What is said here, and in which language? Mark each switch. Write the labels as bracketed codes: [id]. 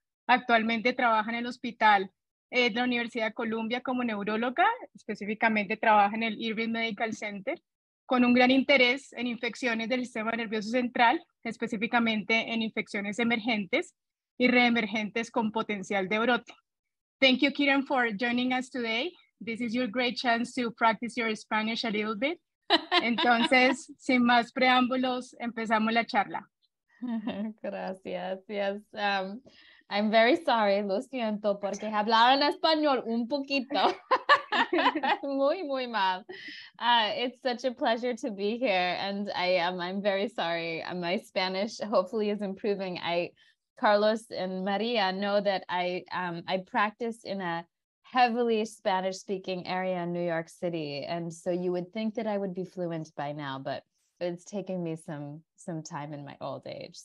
[es] Actualmente trabaja en el hospital de la Universidad de Columbia como neuróloga, específicamente trabaja en el Irving Medical Center, con un gran interés en infecciones del sistema nervioso central, específicamente en infecciones emergentes y reemergentes con potencial de brote. [en] Thank you, Kiran, for joining us today. This is your great chance to practice your Spanish a little bit. [es] Entonces, sin más preámbulos, empezamos la charla. Gracias. [en] Yes. I'm very sorry, [es] lo siento, porque hablar en español un poquito. Muy mal. [en] It's such a pleasure to be here, and I'm very sorry. My Spanish hopefully is improving. Carlos and Maria know that I practice in a heavily Spanish-speaking area in New York City, and so you would think that I would be fluent by now, but it's taken me some time in my old age.